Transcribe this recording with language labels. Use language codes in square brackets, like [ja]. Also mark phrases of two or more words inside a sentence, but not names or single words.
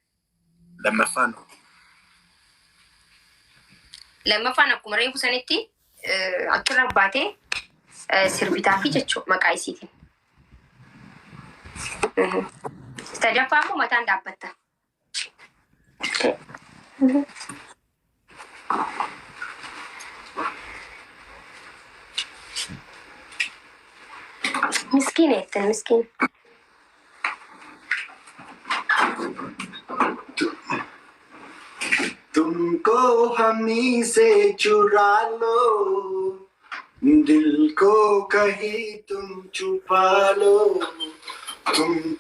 [om] lammaffaan akkuma reefu sanitti achirra baatee sirbitaa fi jechuu maqaa isiitiin sadaffaa immoo mataan dhaabbatta. Miskin ettin miskin. [hi] तुमको हमी से चुरा लो दिल को कहीं तुम छुपा लो तुमको